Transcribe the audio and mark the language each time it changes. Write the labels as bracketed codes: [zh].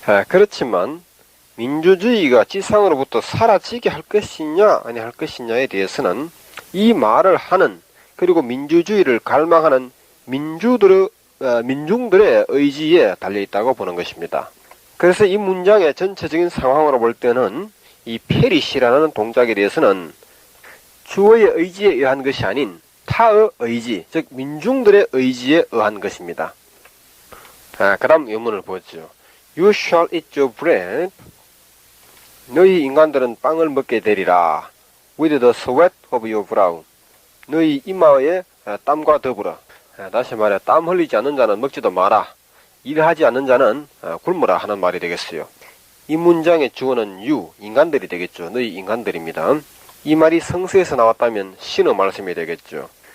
[ko] 그렇지만 민주주의가 지상으로부터 사라지게 할 것이냐 아니 할 것이냐에 대해서는 이 말을 하는, 그리고 민주주의를 갈망하는 민중들의 의지에 달려있다고 보는 것입니다. 그래서 이 문장의 전체적인 상황으로 볼 때는 이 perish라는 동작에 대해서는 주어의 의지에 의한 것이 아닌 타의 의지, 즉 민중들의 의지에 의한 것입니다. 그 다음原문을 보죠. [en] You shall eat your bread. [ko] 너희 인간들은 빵을 먹게 되리라. [en] With the sweat of your brow. [ko] 너희 이마에 땀과 더불어. 다시 말해 땀 흘리지 않는 자는 먹지도 마라. 일하지 않는 자는 굶으라 하는 말이 되겠어요. 이 문장의 주어는 you, 인간들이 되겠죠. 너희 인간들입니다. 이 말이 성서에서 나왔다면 신의 말씀이 되겠죠.